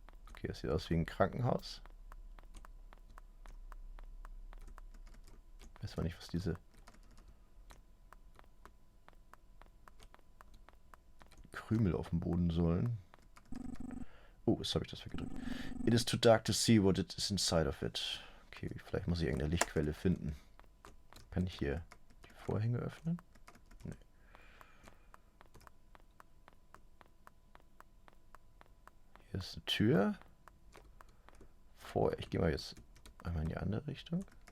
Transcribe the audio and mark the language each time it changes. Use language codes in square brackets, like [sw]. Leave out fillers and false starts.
[de] Okay, das sieht aus wie ein Krankenhaus. Ich weiß zwar nicht, was diese Krümel auf dem Boden sollen. Oh, jetzt habe ich das weggedrückt. [en] It is too dark to see what it is inside of it. [de] Okay, vielleicht muss ich irgendeine Lichtquelle finden. Kann ich hier die Vorhänge öffnen? Nee. Hier ist eine Tür. Ich gehe mal jetzt einmal in die andere Richtung.